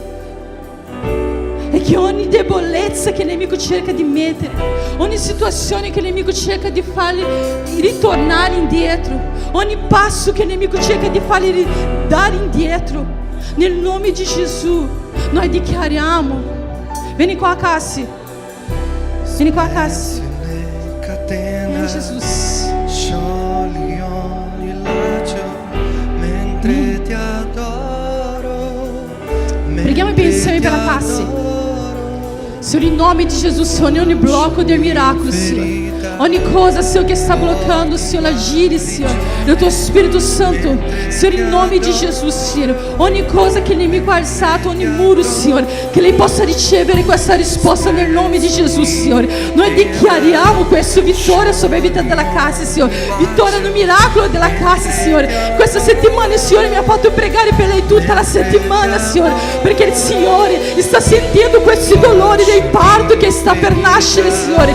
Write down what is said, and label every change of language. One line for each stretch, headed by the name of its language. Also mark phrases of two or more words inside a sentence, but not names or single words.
Italian: E che ogni debolezza che il nemico cerca di mettere, ogni situazione che il nemico cerca di farli ritornare indietro, ogni passo che il nemico cerca di farli dare indietro, nel nome di Gesù noi dichiariamo. Vieni qua, Cassi. Vieni qua, Cassi. Vieni, Jesus. Sciogli ogni laccio mentre ti adoro. Preghiamo insieme per la Cassi.
Portuguese: Senhor, em nome de Jesus, Senhor,
Italian: ogni blocco del miracolo, Senhor, ogni cosa,
Portuguese: Senhor, que está bloqueando, Senhor, agire, Senhor, no Teu Espírito Santo, Senhor, em nome de Jesus, Senhor,
Italian: ogni cosa che il nemico ha alzato, ogni muro, Senhor, che lei possa ricevere questa risposta nel nome di Gesù, Signore. Noi dichiariamo questa vittoria
Portuguese: sobre a
Italian: vita della casa, Signore, vittoria no miracolo della casa, Signore. Questa settimana, Signore, mi ha fatto pregare per lei tutta la settimana, Signore, perché il Signore sta sentendo questi dolori del parto che sta per nascere, Signore.